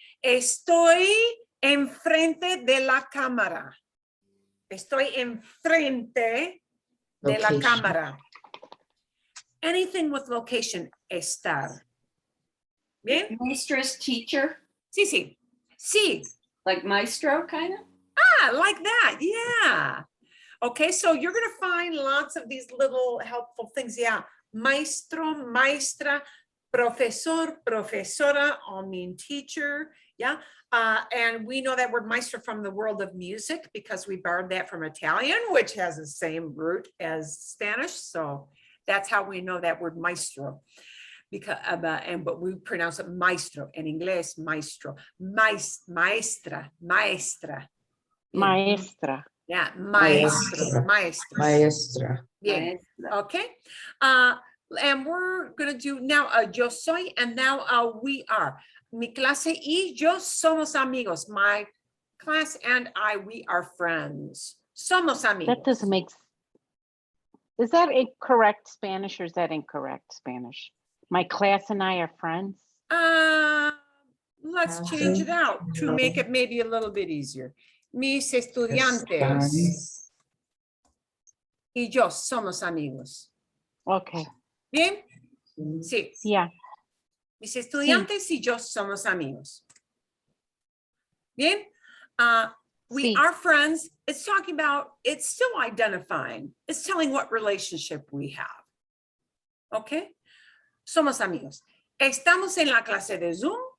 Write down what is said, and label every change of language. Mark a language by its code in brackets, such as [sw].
[es] Estoy enfrente de la cámara. Estoy enfrente de la cámara. [en] Anything with location, estar. [es] Bien? [en] Maestro's teacher, [es] Sí, sí. Sí. [en] like maestro, kind of? Like that. Yeah. Okay, so you're going to find lots of these little helpful things. Yeah. Maestro, maestra, profesor, profesora all mean teacher. Yeah. And we know that word maestro from the world of music because we borrowed that from Italian, which has the same root as Spanish. So that's how we know that word maestro. Because but we pronounce it maestro in English, maestro, maestra. [es] Maestra. [en] Yeah, maestra. Yeah. Okay. And we're gonna do now yo soy and now we are. [es] Mi clase y yo somos amigos. [en] My class and I, we are friends. [es] Somos amigos. [en] That doesn't make sense. Is that a correct Spanish or is that incorrect Spanish? My class and I are friends. Let's change it out to make it maybe a little bit easier. [es] Mis estudiantes y yo somos amigos. [en] Okay. [es] Bien? Sí. [en] Yeah. [es] Mis estudiantes y yo somos amigos. [en] Bien? We are friends. It's talking about, it's still identifying. It's telling what relationship we have. [es] Okay? Somos amigos. Estamos en la clase de Zoom.